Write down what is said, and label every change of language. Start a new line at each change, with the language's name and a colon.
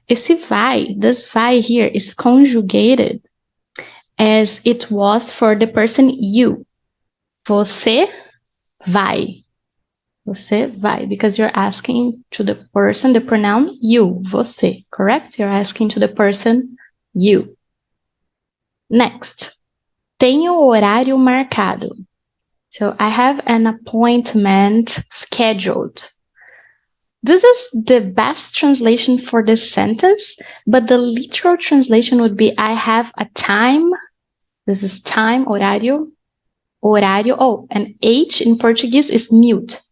Portuguese: Esse vai,
English: this vai here is conjugated as it was for the person you.
Portuguese: Você vai. Você vai,
English: because you're asking to the person the pronoun you, você, correct? You're asking to the person you.
Portuguese: Next, tenho horário marcado.
English: So I have an appointment scheduled. This is the best translation for this sentence, but the literal translation would be I have a time. This is time, horário. Horário. Oh, and H in Portuguese is mute.